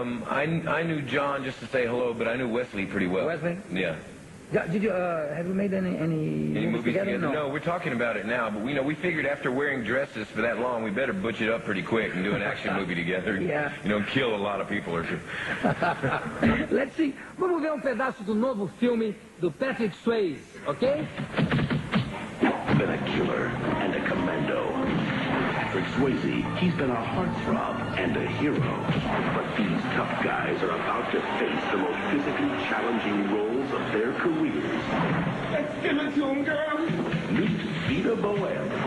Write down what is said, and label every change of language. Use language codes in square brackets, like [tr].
[en] I knew John just to say hello, but I knew Wesley pretty well. Wesley? Yeah. Did you have you made any movies together? No, we're talking about it now, but we figured after wearing dresses for that long, we better butch it up pretty quick and do an action movie together. Yeah. You know, kill a lot of people or two. Let's see. [pt] Vamos ver pedaço do novo filme do Patrick Swaeyze, okay? [en] Been a killer and a commando. Patrick Swaeyze, he's been a heartthrob and a hero. But these tough guys are about to face the most physically challenging roles of their careers. Let's give it to him, girl. Meet Vita Bohem.